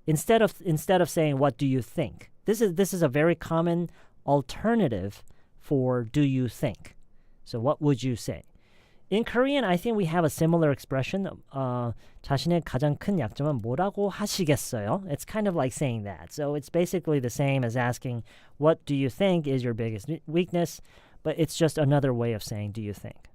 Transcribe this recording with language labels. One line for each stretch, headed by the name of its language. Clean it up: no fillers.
English: Instead of saying what do you think? This is a very common alternative for do you think. So what would you say? In Korean, I think we have a similar expression.
Korean: 자신의 가장 큰 약점은 뭐라고 하시겠어요?
English: It's kind of like saying that. So it's basically the same as asking, what do you think is your biggest weakness? But it's just another way of saying, do you think?